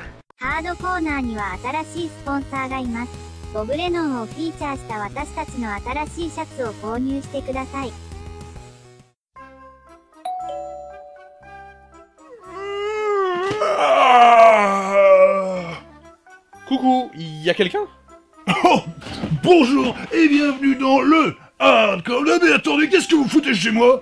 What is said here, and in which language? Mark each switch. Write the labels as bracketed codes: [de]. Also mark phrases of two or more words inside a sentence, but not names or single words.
[ja] ハードコーナーには新しいスポンサーがいます。ボブレノンをフィーチャーした私たちの新しいシャツを購入してください。 [fr] Coucou, y a quelqu'un? Oh, bonjour et bienvenue dans le hardcore. Mais attendez, qu'est-ce que vous foutez chez moi?